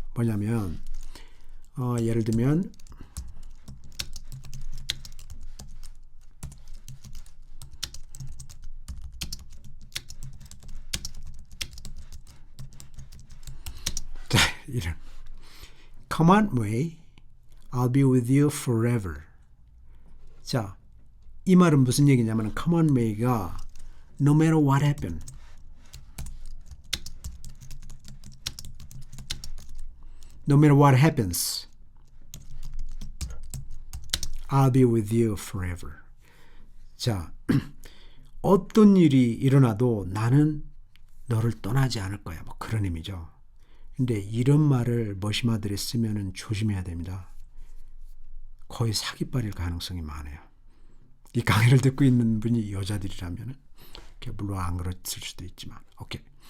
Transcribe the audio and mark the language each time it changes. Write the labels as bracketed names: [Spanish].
[Korean] 뭐냐면 예를 들면 자, 이런 [English] Come on, May. I'll be with you forever. [Korean] 자, 이 말은 무슨 얘기냐면 [English] Come on, May [Korean] 가 [English] No matter what happened. No matter what happens, I'll be with you forever. [Korean] 자, 어떤 일이 일어나도 나는 너를 떠나지 않을 거야. 뭐 그런 의미죠. 근데 이런 말을 머시마들이 쓰면은 조심해야 됩니다. 거의 사기빨일 가능성이 많아요. 이 강의를 듣고 있는 분이 여자들이라면은 물론 안 그랬을 수도 있지만, 오케이.